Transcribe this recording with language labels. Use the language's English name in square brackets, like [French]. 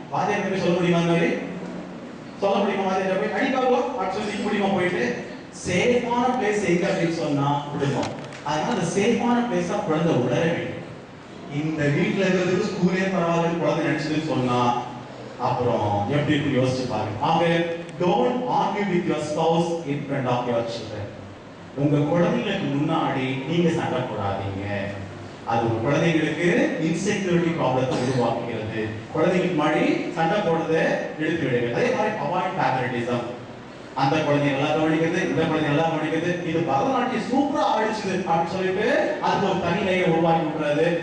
[Tamil] வாத்தியார் போய் சொல்ல முடியுமா? அந்த மாதிரி சொல்ல முடியுமா? வாத்தியார் போய் அடி பார்க்கலாம் அப்படின்னு சொல்லி முடியுமா? போயிட்டு சேஃபான பிளேஸ் எங்க அப்படின்னு சொன்னா விடுவோம். அதனால அந்த சேஃபான பிளேஸா குழந்தை உணர வேண்டும். இந்த வீட்டுல இருக்கிறதுக்கு ஸ்கூலே பரவாயில்ல குழந்தை நினைச்சதுன்னு சொன்னா அப்புறம் எப்படி இருக்கு யோசிச்சு பாருங்க. [English] ஆக don't argue with your spouse in front of your children. [Tamil] உங்க குழந்தைகளுக்கு முன்னாடி நீங்க சண்டை போடாதீங்க. அது உங்க குழந்தைகளுக்கு இன்செக்யூரிட்டி ப்ராப்ளத்தை உருவாக்குகிறது. குழந்தைகளுக்கு முன்னாடி சண்டை போடுறதை நிறுத்தி விடுங்க. அதே மாதிரி [English] Avoid favouritism. [Tamil] அந்த குழந்தை நல்லா கவனிக்கிறது, இந்த குழந்தை நல்லா கவனிக்கிறது, இது பரதநாட்டியம் சூப்பரா ஆடிச்சுது அப்படின்னு சொல்லிட்டு அதுக்கு ஒரு தனி லையை உருவாக்கி விட்டுறது.